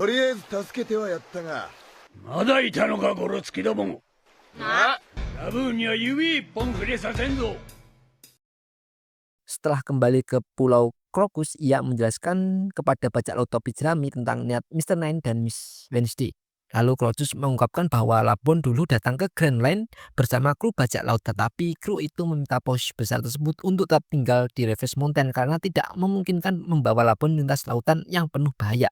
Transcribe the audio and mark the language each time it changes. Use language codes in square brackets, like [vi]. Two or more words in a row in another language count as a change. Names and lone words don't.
[ja] とりあえず助けてはやったがまだいたのかゴロつきどもラブーンには指一本触れさせんぞ [id] Setelah kembali ke Pulau Crocus, ia menjelaskan kepada bajak laut topi jerami tentang niat Mr. Nine dan Miss Wednesday. Lalu Crocus mengungkapkan bahwa Labon dulu datang ke Grand Line bersama kru bajak laut, tetapi kru itu meminta paus besar tersebut untuk tetap tinggal di Reverse Mountain karena tidak memungkinkan membawa Labon lintas lautan yang penuh bahaya.